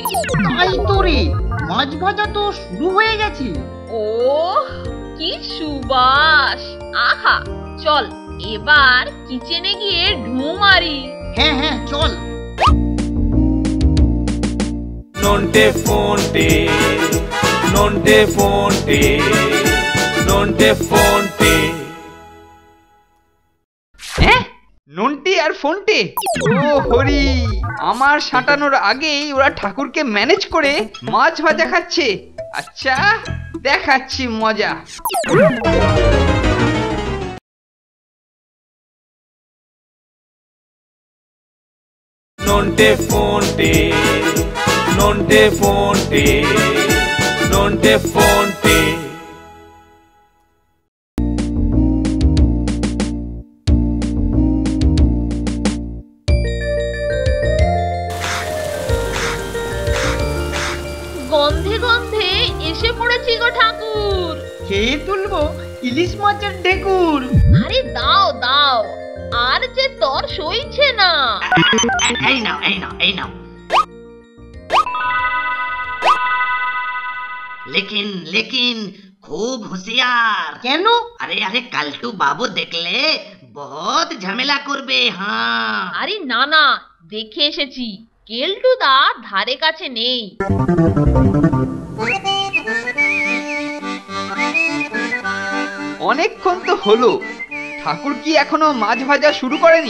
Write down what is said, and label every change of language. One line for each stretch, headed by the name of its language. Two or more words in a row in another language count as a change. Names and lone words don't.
Bangla: তাই তো রে, মাছ ভাজা তো শুরু হয়ে গেছে। ও কি সুবাস! আহা, চল এবার কিচেনে গিয়ে ঢু মারি। হ্যাঁ হ্যাঁ চল। Nonte fonte, nonte fonte, nonte fonte. হ্যাঁ, নন্টে আর ফোনটে? ও হরি, আমার সাঁটানোর আগেই ওরা ঠাকুরকে ম্যানেজ করে মাছ ভাজা খাচ্ছে। আচ্ছা, দেখাচ্ছি মজা। Nonte fonte, nonte fonte, nonte fonte. গন্ধে গন্ধে এসে পড়েছি গো ঠাকুর। খেয়ে তুলবো ইলিশ মাছের ঢেকুর। আরে দাও দাও, আর যে তর সইছে না। এই নাও এই নাও এই নাও।
Hindi: लेकिन लेकिन खूब होशियार।
Bangla: কেন? আরে আরে কালটু বাবু দেখলে বহুত ঝামেলা করবে। হ্যাঁ আরে না না, দেখে এসেছি, কেলটুদা ধারে কাছে নেই। অনেকক্ষণ তো হলো, ঠাকুর কি এখনো মাছ ভাজা শুরু করেনি?